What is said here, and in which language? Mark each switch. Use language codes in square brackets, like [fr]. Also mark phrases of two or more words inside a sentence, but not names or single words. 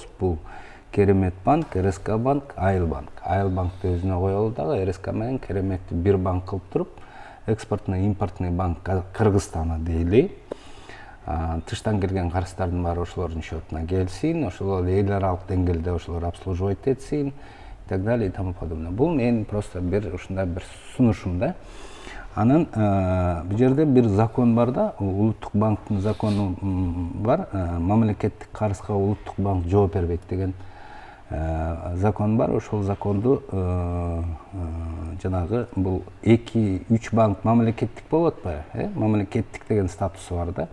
[ky] Бул Керемет банк, РСК банк, Айыл банк. Айыл банкты өзүнө коелу дагы, РСК менен Кереметти бир банк кылып туруп, [ru] экспортный, импортный банк Кыргызстана [ky] дейли. Тыштан келген карыздардын баары ошолордун счетуна келсин, ошолор эл аралык деңгээлде ошолор обслуживать этсин, [ru] и так далее и тому подобное. [ky] Бул менин просто бир ушундай бир сунушум да. Анан бул жерде бир закон бар да, улуттук банктын закону бар, мамлекеттик карызга улуттук банк жооп бербейт деген закон бар. Ошол законду жанагы бул 2-3 банк мамлекеттик болуп атпайбы, мамлекеттик деген статусу бар да.